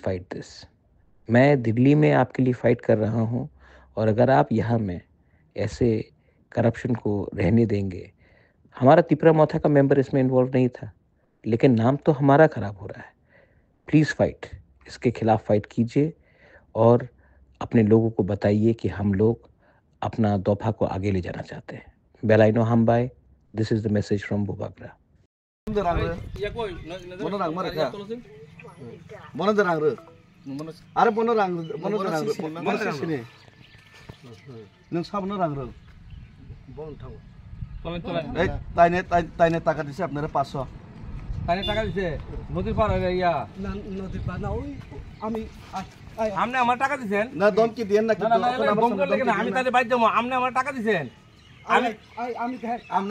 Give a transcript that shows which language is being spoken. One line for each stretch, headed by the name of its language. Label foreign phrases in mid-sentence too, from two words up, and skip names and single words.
English: fight this
Hindi: मैं दिल्ली में आपके लिए फ़ाइट कर रहा हूँ और अगर आप यहाँ में ऐसे करप्शन को रहने देंगे हमारा तिपरा मोथा का मेंबर इसमें इन्वॉल्व नहीं था लेकिन नाम तो हमारा ख़राब हो रहा है प्लीज़ फाइट इसके खिलाफ़ फाइट कीजिए और अपने लोगों को बताइए कि हम लोग अपना दौफा को आगे ले जाना चाहते हैं बेलाइनो हम बाय
English: this is the message from Bubagra
Kok Borok: Bono de rang ro. Are bono rang bono sini. Nung sabno rang ro. Tolen
Bangla: তাইনে টাকা দিছে আপনারা 500 তাইনে টাকা দিছে নদীর পার হয়ে ইয়া নদীর পার না ওই আমি আপনি আমার টাকা দিবেন না দম কি দেন না কি দম করে লাগেন আমি তাহলে বাইর যাবো আপনি আমার টাকা দিবেন আমি আমনে